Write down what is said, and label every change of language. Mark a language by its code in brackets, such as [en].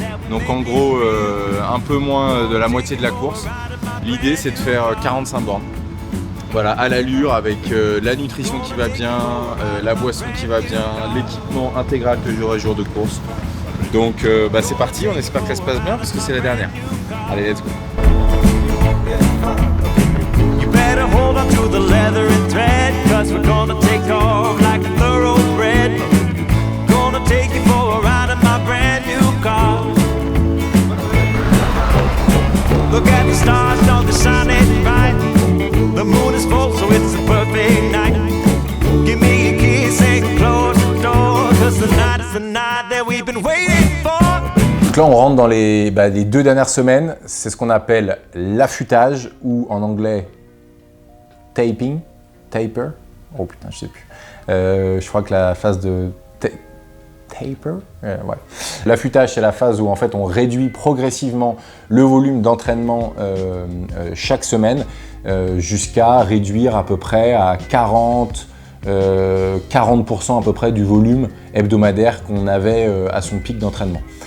[fr] Donc en gros, un peu moins de la moitié de la course. L'idée, c'est de faire 45 bornes. Voilà, à l'allure, avec la nutrition qui va bien, la boisson qui va bien, l'équipement intégral que j'aurai jour de course. Donc c'est parti, on espère que ça se passe bien parce que c'est la dernière. Allez, [en] let's go. You better hold on to the leather and thread, 'cause we're gonna take off like a thoroughbred. Gonna take you for a ride in my brand new car. Look at the stars, don't they shine it bright? The moon is full, so it's a perfect night. Give me a kiss and close the door, 'cause the night is the night that we've been waiting for. [fr] Donc là, on rentre dans les 2 dernières semaines. C'est ce qu'on appelle l'affûtage, ou en anglais taper. Oh putain, je sais plus. Je crois que la phase de taper, ouais. L'affûtage, c'est la phase où en fait on réduit progressivement le volume d'entraînement chaque semaine jusqu'à réduire à peu près à 40% à peu près du volume hebdomadaire qu'on avait à son pic d'entraînement.